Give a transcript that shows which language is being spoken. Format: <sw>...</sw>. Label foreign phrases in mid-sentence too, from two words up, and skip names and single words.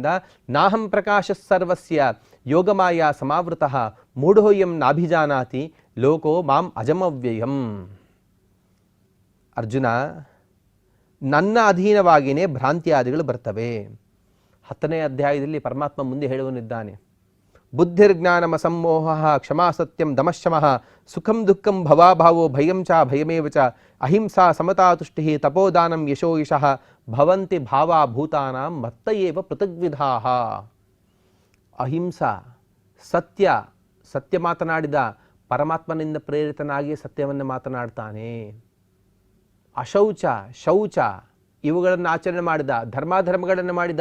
<sa>ನಾಹಂ ಪ್ರಕಾಶ ಸರ್ವಸ್ಯ ಯೋಗಮಾಯಾ ಸಮಾವೃತಃ ಮೂಢೋಯಂ ನಾಭಿಜಾನಾತಿ ಲೋಕೋ ಮಾಂ ಅಜಮವ್ಯಯಂ.</sa> <kn>ಅರ್ಜುನ, ನನ್ನ ಅಧೀನವಾಗಿಯೇ ಭ್ರಾಂತಿಯಾದಿಗಳು ಬರ್ತವೆ. 10ನೇ ಅಧ್ಯಾಯದಲ್ಲಿ ಪರಮಾತ್ಮ ಮುಂದೆ ಹೇಳುವನಿದ್ದಾನೆ.</kn> <sa>ಬುದ್ಧಿರ್ಜ್ಞಾನಮ ಸಂಮೋಹ ಕ್ಷಮಾ ಸತ್ಯಂ ದಮಶಮಃ ಸುಖಂ ದುಃಖಂ ಭವಾಭಾವೋ ಭಯಂ ಚ ಭಯಮೇವ ಚ ಅಹಿಂಸಾ ಸಮತಾ ತುಷ್ಟಿ ತಪೋದಾನಂ ಯಶೋ ಯಶಃ ಭವಂತಿ ಭಾವಾ ಭೂತಾನಾಂ ಮತ್ತಯೇವ ಪೃಥಗ್ವಿಧಾಃ.</sa> <kn>ಅಹಿಂಸಾ, ಸತ್ಯ ಮಾತನಾಡಿದ ಪರಮಾತ್ಮನಿಂದ ಪ್ರೇರಿತನಾಗಿ ಸತ್ಯವನ್ನು ಮಾತನಾಡ್ತಾನೆ. ಅಶೌಚ, ಶೌಚ ಇವುಗಳನ್ನು ಆಚರಣೆ ಮಾಡಿದ, ಧರ್ಮಾಧರ್ಮಗಳನ್ನು ಮಾಡಿದ.</kn>